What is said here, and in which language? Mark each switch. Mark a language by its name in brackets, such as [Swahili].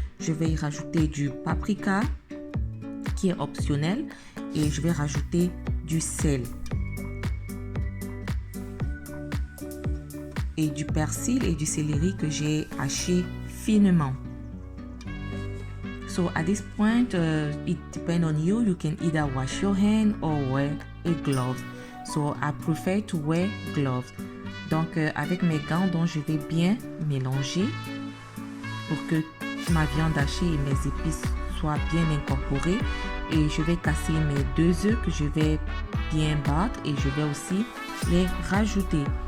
[French] Je vais y rajouter du paprika qui est optionnel et je vais rajouter du sel et du persil et du céleri que j'ai haché finement. [English] So at this point, it depends on you. You can either wash your hand or wear a glove. So I prefer to wear gloves. [French] Donc avec mes gants, dont je vais bien mélanger pour que ma viande hachée et mes épices soient bien incorporées. Et je vais casser mes 2 œufs que je vais bien battre et je vais aussi les rajouter.